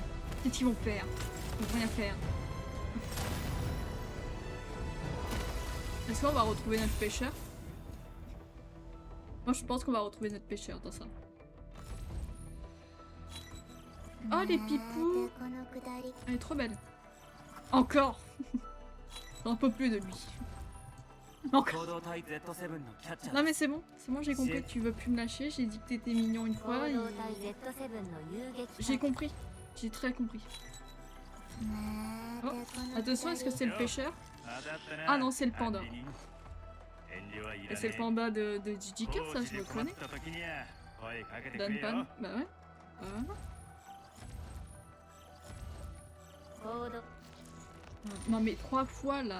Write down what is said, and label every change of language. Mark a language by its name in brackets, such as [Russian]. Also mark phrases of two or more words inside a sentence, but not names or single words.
[French] Qu'est-ce qu'ils vont faire? Ils vont rien faire. Est-ce qu'on va retrouver notre pêcheur? Moi, je pense qu'on va retrouver notre pêcheur dans ça. Oh, les pipous! [Japanese] このくだり [French] Elle est trop belle. Encore. J'en peux plus de lui. Encore. [Japanese] 行動隊 Z7 のキャッチャー [French] Non mais c'est bon, j'ai compris que tu veux plus me lâcher. J'ai dit que t'étais mignon une [Japanese] 行 [French] fois. [Japanese] 動隊 Z7 の遊撃 [French] J'ai compris. J'ai très compris. Oh, attention, est-ce que c'est le pêcheur? Ah non, c'est le panda. Et c'est le panda de Jijikat, ça je le connais. Danpan, bah ouais. Non mais 3 fois là.